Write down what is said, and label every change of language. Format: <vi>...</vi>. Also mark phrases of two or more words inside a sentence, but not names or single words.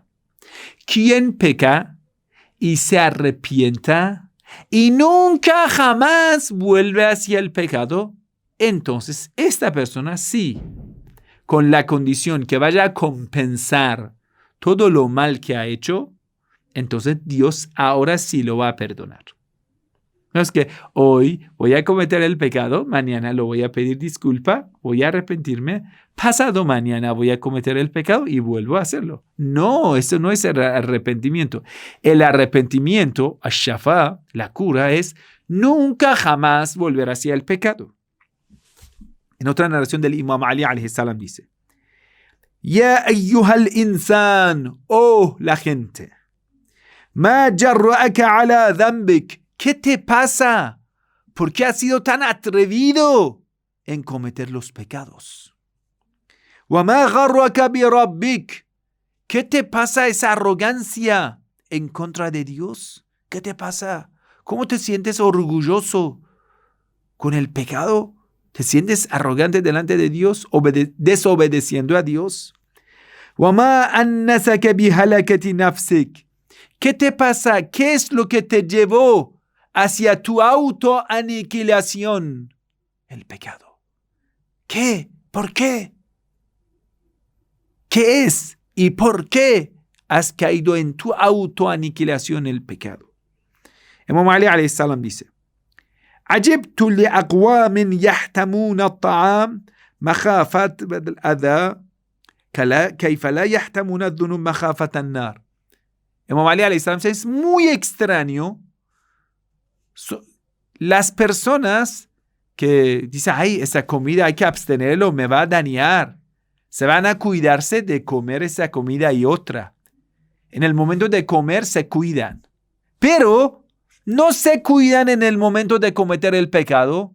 <es>Quien peca y se arrepienta y nunca jamás vuelve hacia el pecado, entonces esta persona sí, con la condición que vaya a compensar todo lo mal que ha hecho, entonces Dios ahora sí lo va a perdonar. No es que hoy voy a cometer el pecado, mañana lo voy a pedir disculpa, voy a arrepentirme, pasado mañana voy a cometer el pecado y vuelvo a hacerlo. No, eso no es el arrepentimiento. El arrepentimiento, ash-shafa, la cura, es nunca jamás volver hacia el pecado. En otra narración del Imam Ali</es> <ar>عليه السلام</ar> <es>dice,</es> <ar>يا أيها الإنسان,</ar> <es>oh la gente,</es> <ar>ما جرّأك على ذنبك.</ar> <es>¿Qué te pasa? ¿Por qué has sido tan atrevido en cometer los pecados?</es> <ar>وما غرّك بربك.</ar> <es>¿Qué te pasa esa arrogancia en contra de Dios? ¿Qué te pasa? ¿Cómo te sientes orgulloso con el pecado? ¿Te sientes arrogante delante de Dios, desobedeciendo a Dios?</es> <ar>وما آنسك بهلكة نفسك.</ar> <es>¿Qué te pasa? ¿Qué es lo que te llevó hacia tu autoaniquilación? El pecado. ¿Qué? ¿Por qué? ¿Qué es y por qué has caído en tu autoaniquilación el pecado?</es> <ar>إمام علي عليه السلام dice, عجبت لأقوام يحتمون الطعام مخافة الأذى كيف لا يحتمون الذنوب مخافة النار.</ar> <es>Imam Ali</es> <ar>عليه السلام</ar> <es>dice, es muy extraño las personas que dicen, ay, esa comida hay que abstenerlo, me va a dañar. Se van a cuidarse de comer esa comida y otra. En el momento de comer se cuidan, pero no se cuidan en el momento de cometer el pecado.</es>